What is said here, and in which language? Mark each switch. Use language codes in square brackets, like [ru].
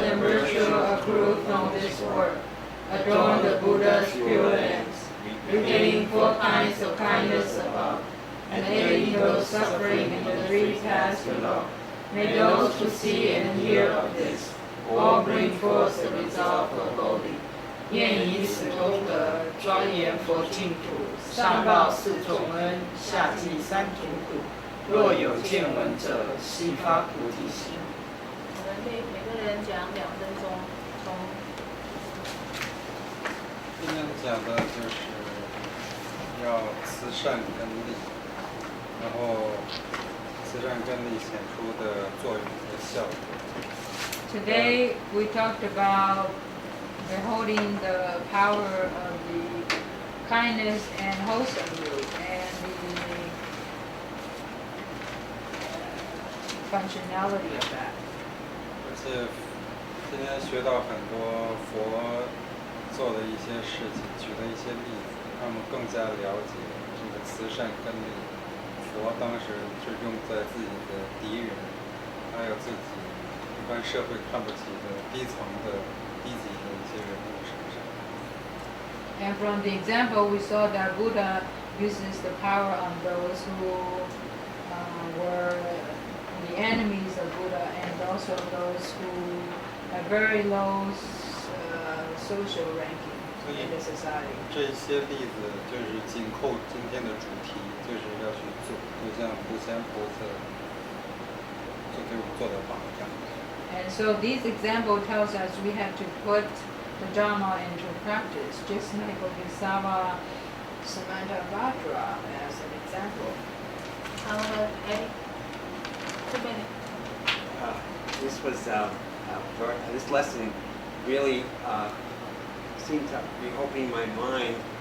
[en] and virtue accrue from this work. Adorn the Buddha's pure ends, retaining 4 kinds of kindness above, and aiding those suffering in the 3 paths below. May those who see and hear of this all bring forth the result of Bodhi. [zh] 愿以此功德庄严佛净土，上报四重恩，下济三途苦。若有见闻者，悉发菩提心。我们每个人讲2分钟，从今天讲的就是要慈善根利，然后慈善根利显出的作用和效果。 [en] Today we talked about beholding the power of the kindness and wholesome root and the functionality of that. [zh] 而且今天学到很多佛做的一些事情，举的一些例子，让我们更加了解这个慈善根利。佛当时是用在自己的敌人，还有自己一般社会看不起的低层的、低级的一些人物身上。 [en] And from the example, we saw that Buddha uses the power on those who were the enemies of Buddha, and also those who have very low social ranking in the society. [zh] 这些例子就是紧扣今天的主题，就是要去做，就像普贤菩萨就给我们做的榜样。 [en] And so this example tells us we have to put the Dharma into practice, just like Bodhisattva Samantabhadra as an example. [zh] 好，我们这边。 [en] This was this lesson really seemed to be opening my mind.